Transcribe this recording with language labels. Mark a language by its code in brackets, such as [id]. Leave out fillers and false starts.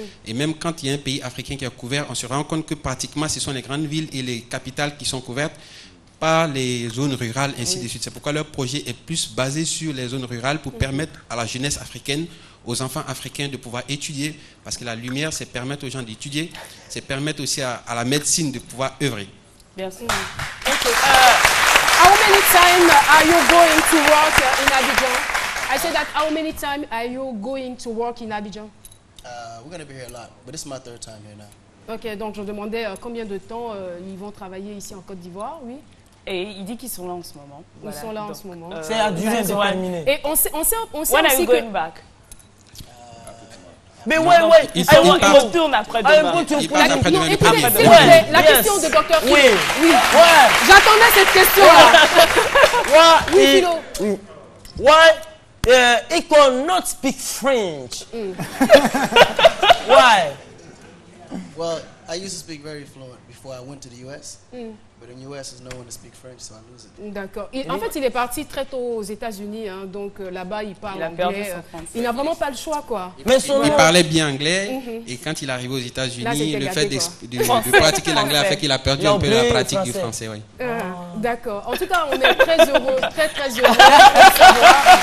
[fr] Et même quand il y a un pays africain qui est couvert, on se rend compte que pratiquement, ce sont les grandes villes et les capitales qui sont couvertes. pas les zones rurales, ainsi de suite. C'est pourquoi leur projet est plus basé sur les zones rurales pour permettre à la jeunesse africaine, aux enfants africains de pouvoir étudier, parce que la lumière, c'est permettre aux gens d'étudier, c'est permettre aussi à la médecine de pouvoir œuvrer. Bien sûr. [en] Okay. How many times are you going to work in Abidjan? I said that how many times are you going to work in Abidjan? We're going to be here a lot, but this is my third time here now. [fr] Ok, donc je demandais combien de temps ils vont travailler ici en Côte d'Ivoire, oui. Et il dit qu'ils sont là en ce moment. Ils sont là en ce moment. C'est à durée déterminée. Et on sait [en] When are [fr] aussi [en] you going back? [fr] Mais ouais. Il retourne après-demain. Non, écoutez, s'il vous plaît, la question de Dr. Philo. Oui. J'attendais cette question-là. Oui, Philo. [en] Why he cannot speak French? Why? Well, I used to speak very fluent before I went to the U.S., but in the U.S. there's no one to speak French, so I lose it. [fr] D'accord. En fait, il est parti très tôt aux États-Unis, hein, donc là-bas, il parle anglais. Perdu son français. Il n'a vraiment pas le choix, quoi. Mais il parlait bien anglais, et quand il est arrivé aux États-Unis, le fait de pratiquer l'anglais a fait qu'il a perdu un peu la pratique du français. Oui. D'accord. En tout cas, on est très heureux, très heureux de savoir.